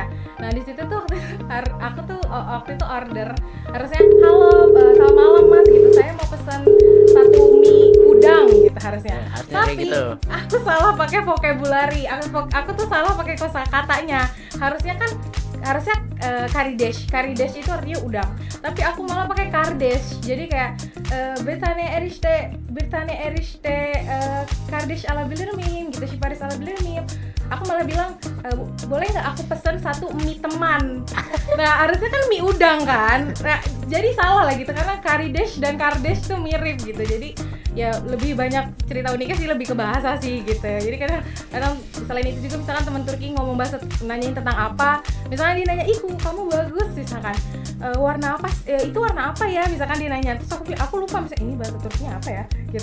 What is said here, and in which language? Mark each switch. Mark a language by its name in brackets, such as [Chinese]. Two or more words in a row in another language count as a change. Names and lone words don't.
[Indonesian] Nah di situ tuh aku tuh waktu itu order, harusnya halo selamat malam mas gitu, saya mau pesan satu mie udang gitu harusnya. Tapi gitu. Aku salah pakai vocabulary, aku tuh salah pakai kosakatanya. Harusnya karidesh itu artinya udang, tapi aku malah pakai kardesh. Jadi kayak [Turkish] bertane erişte kardesh alabilir miyim gitu, sipariş alabilir miyim. [Indonesian] Aku malah bilang boleh nggak aku pesen satu mie teman. Nah harusnya kan mie udang kan. Nah, jadi salah lah gitu, karena karidesh dan kardesh tuh mirip gitu. Jadi ya lebih banyak cerita uniknya sih, lebih ke bahasa sih gitu. Jadi kadang selain itu juga misalkan teman Turki ngomong bahasa, nanyain tentang apa, misalnya dia nanya, kamu bagus misalkan, warna apa, itu warna apa ya misalkan dia nanya, terus aku lupa misalnya ini bahasa Turkinya apa ya gitu.